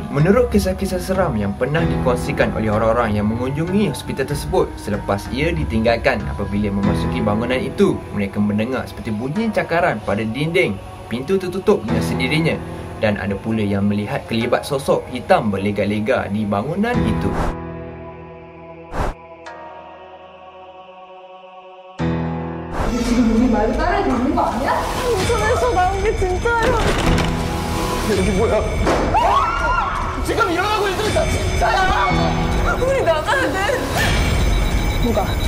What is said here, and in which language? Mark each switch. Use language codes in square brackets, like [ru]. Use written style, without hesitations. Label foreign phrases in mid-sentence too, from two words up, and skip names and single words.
[ms] Menurut kisah-kisah seram yang pernah dikongsikan oleh orang-orang yang mengunjungi hospital tersebut, selepas ia ditinggalkan, apabila memasuki bangunan itu, mereka mendengar seperti bunyi cakaran pada dinding, pintu tertutup dengan sendirinya dan ada pula yang melihat kelibat sosok hitam berlega-lega di bangunan itu. [ko] 지금 우리 말 따라야 되는 거 아니야? 인터넷에서 나온 게 진짜예요. 여기 뭐야? 지금 일어나고 있는 거 진짜야! 우리 나가야 돼. 뭐가?